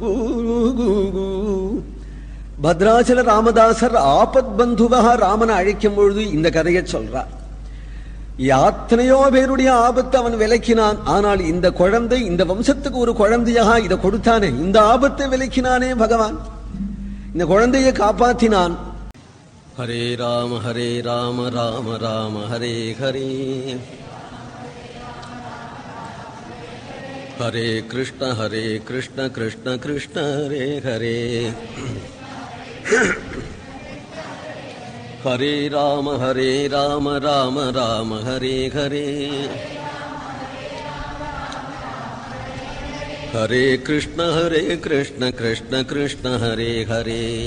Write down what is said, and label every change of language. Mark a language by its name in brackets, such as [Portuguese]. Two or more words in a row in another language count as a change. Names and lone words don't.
[Tamil] பத்ராச்சல ராமதாசர் ஆபத் பந்துவா ராமனை அழைக்கும் பொழுது இந்த கதையை சொல்றார். யாத்தனையோ பேருடைய ஆபத்து அவன் விலக்கினான். ஆனால் இந்த குழந்தை, இந்த வம்சத்துக்கு ஒரு குழந்தையாக இதை கொடுத்தானே, இந்த ஆபத்தை விலக்கினானே பகவான், இந்த குழந்தையை காப்பாற்றினான். ஹரே ராம ராம ராம ஹரே ஹரே, ஹரே கிருஷ்ண கிருஷ்ண கிருஷ்ண ஹரே ஹரே, ஹரே ராம ராம ராம ஹரே ஹரே, ஹரே கிருஷ்ண கிருஷ்ண கிருஷ்ண ஹரே ஹரே,